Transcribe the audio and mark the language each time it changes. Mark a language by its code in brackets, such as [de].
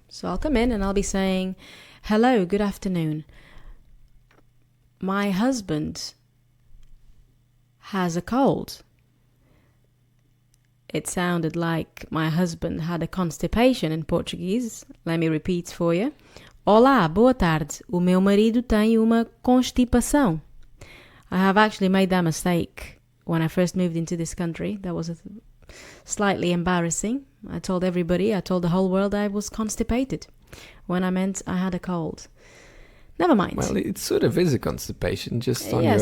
[en] So I'll come in and I'll be saying, hello, good afternoon. My husband has a cold. It sounded like my husband had a constipation in Portuguese. Let me repeat for you. [pt] Olá, boa tarde. O meu marido tem uma constipação. [en] I have actually made that mistake when I first moved into this country. That was slightly embarrassing. I told the whole world I was constipated. when I meant I had a cold. Never mind. Well, it sort of is a constipation, just on Yes,